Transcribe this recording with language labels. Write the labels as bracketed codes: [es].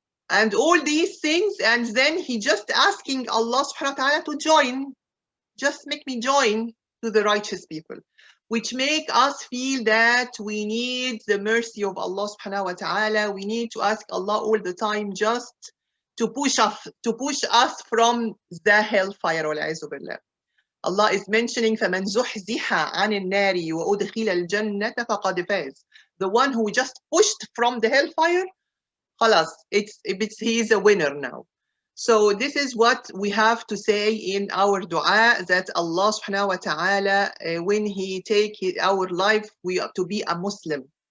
[en] And all these things, and then he just asking Allah subhanahu wa ta'ala to join, just make me join to the righteous people, which make us feel that we need the mercy of Allah subhanahu wa ta'ala. We need to ask Allah all the time just to push us from the hellfire. Allah is mentioning [ar] فَمَنْ زُحْزِحَ عَنِ النَّارِ وَأُدْخِلَ الْجَنَّةَ فَقَدْ فَازَ. [en] The one who just pushed from the hellfire, [ar] خلاص, [en] he is a winner now. So this is what we have to say in our dua, that Allah subhanahu wa ta'ala, when He take our life, we are to be a Muslim.